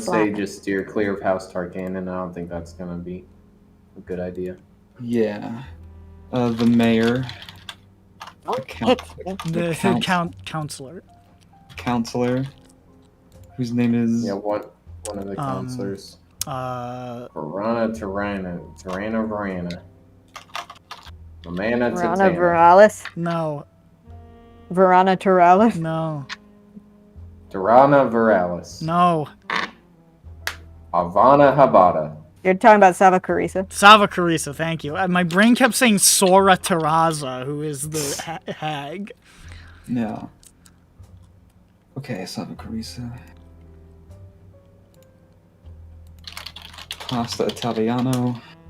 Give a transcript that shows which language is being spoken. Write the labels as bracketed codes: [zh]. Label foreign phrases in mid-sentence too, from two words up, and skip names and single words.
[en] say just steer clear of House Targanin. I don't think that's gonna be a good idea. Yeah. The mayor. Counselor. Counselor. Whose name is... Yeah, one of the counselors. Verana. Romana Verana Viralis? No. Verana Turalis? No. Durana Viralis. No. Havana Habata. You're talking about Sava Carissa. Sava Carissa, thank you. My brain kept saying Sora Terraza, who is the hag. Yeah. Okay, Sava Carissa. [it] Pasta Italiano.